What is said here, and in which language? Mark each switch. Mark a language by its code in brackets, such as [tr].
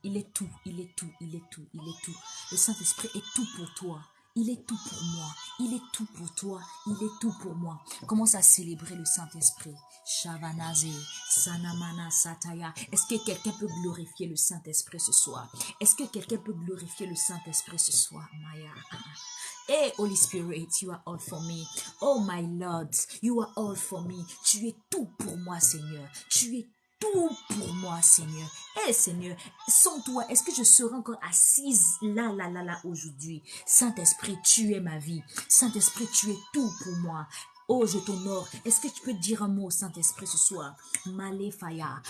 [fr] Il est tout, il est tout, il est tout, il est tout. Le Saint-Esprit est tout pour toi. Il est tout pour moi. Il est tout pour toi. Il est tout pour moi. Commence à célébrer le Saint-Esprit. Shavanaze, Sanamana, Sataya. Est-ce que quelqu'un peut glorifier le Saint-Esprit ce soir? Est-ce que quelqu'un peut glorifier le Saint-Esprit ce soir? Maya. [en] Hey, Holy Spirit, you are all for me. Oh, my Lord, you are all for me. [fr] Tu es tout pour moi, Seigneur. Tu es tout pour moi, Seigneur. Eh, Seigneur, sans toi, est-ce que je serai encore assise là, aujourd'hui? Saint-Esprit, tu es ma vie. Saint-Esprit, tu es tout pour moi. Oh, je t'honore. Est-ce que tu peux dire un mot au Saint-Esprit ce soir? Malefaya.